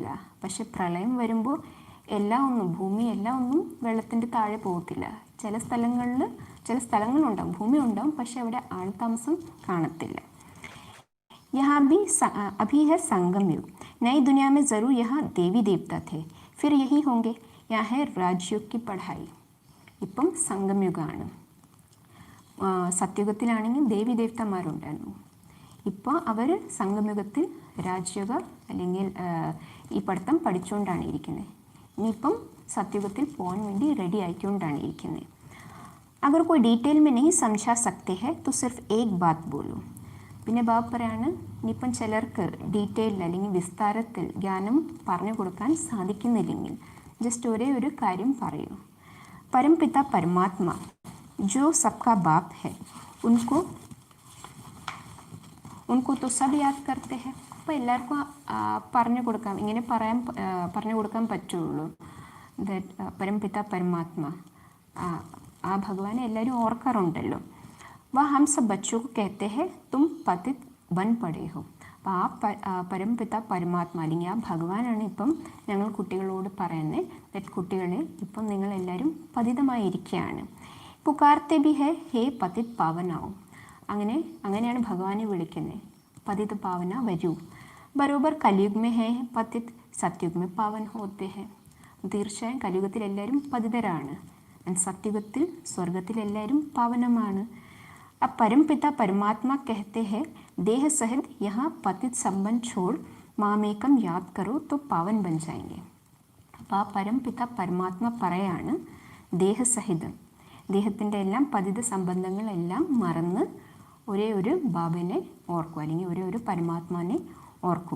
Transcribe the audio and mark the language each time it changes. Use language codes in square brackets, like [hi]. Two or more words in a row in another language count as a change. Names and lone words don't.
[ml] പക്ഷെ പ്രളയം വരുമ്പോൾ എല്ലാം ഒന്നും, ഭൂമി എല്ലാം ഒന്നും വെള്ളത്തിൻ്റെ താഴെ പോകത്തില്ല. ചില സ്ഥലങ്ങളുണ്ടാവും, ഭൂമി ഉണ്ടാവും, പക്ഷെ അവിടെ ആൾതാമസം കാണത്തില്ല. [hi] यहाँ भी अभी है संगम युग. नई दुनिया में ज़रूर यहाँ देवी देवता थे, फिर यही होंगे. यहाँ है राजयोग की पढ़ाई. [ml] ഇപ്പം സംഗമയുഗമാണ്. സത്യയുഗത്തിലാണെങ്കിൽ ദേവി ദേവതമാരുണ്ടായിരുന്നു. ഇപ്പോൾ അവർ സംഗമയുഗത്തിൽ രാജയോഗ അല്ലെങ്കിൽ ഈ പഠിത്തം പഠിച്ചുകൊണ്ടാണ് ഇരിക്കുന്നത്. ഇനിയിപ്പം സത്യയുഗത്തിൽ പോകാൻ വേണ്ടി റെഡി ആയിക്കൊണ്ടാണ് ഇരിക്കുന്നത്. [hi] अगर कोई डिटेल में नहीं समझा सकते हैं तो सिर्फ एक बात बोलो. [ml] പിന്നെ ബാബ പറയാണ്, ഇനിയിപ്പം ചിലർക്ക് ഡീറ്റെയിലിൽ അല്ലെങ്കിൽ വിസ്താരത്തിൽ ജ്ഞാനം പറഞ്ഞു കൊടുക്കാൻ സാധിക്കുന്നില്ലെങ്കിൽ ജസ്റ്റ് ഒരേ ഒരു കാര്യം പറയൂ. [hi] परमपिता परमात्मा जो सबका बाप है ഉनको तो सब याद करते हैं. [ml] അപ്പോൾ എല്ലാവർക്കും പറഞ്ഞു കൊടുക്കാം, ഇങ്ങനെ പറഞ്ഞു കൊടുക്കാൻ പറ്റുള്ളൂ. പരംപിത പരമാത്മ, ആ ഭഗവാനെ എല്ലാവരും ഓർക്കാറുണ്ടല്ലോ. [hi] वह हम सब बच्चों को कहते हैं, तुम पतित बन पड़े हो. [ml] അപ്പോൾ പരംപിത പരമാത്മ അല്ലെങ്കിൽ ആ ഭഗവാനാണ് ഇപ്പം ഞങ്ങൾ കുട്ടികളോട് പറയുന്നത്, ദറ്റ് കുട്ടികളെ ഇപ്പം നിങ്ങളെല്ലാവരും പതിതമായിരിക്കുകയാണ്. [hi] पुकारते भी हैं पतित पावन आओ. [ml] അങ്ങനെയാണ് ഭഗവാനെ വിളിക്കുന്നത്, പതിത് പാവന വരൂ. [hi] बरोबर कलियुग में हैं पतित, सतयुग में पावन होते हैं. [ml] തീർച്ചയായും കലിയുഗത്തിൽ എല്ലാവരും പതിതരാണ്, സത്യുഗത്തിൽ സ്വർഗത്തിൽ എല്ലാവരും പാവനമാണ്. [hi] अब परमपिता परमात्मा कहते हैं देह सहित यहाँ पतित संबंध छोड़ मामेकम् याद करो तो पावन बन जाएंगे. [ml] അപ്പോൾ ആ പരംപിത പരമാത്മ പറയാണ് ദേഹസഹിതം, ദേഹത്തിൻ്റെ എല്ലാം പതിത സംബന്ധങ്ങളെല്ലാം മറന്ന് ഒരേ ഒരു ബാബനെ ഓർക്കും, അല്ലെങ്കിൽ ഒരേ ഒരു പരമാത്മാനെ ഓർക്കും.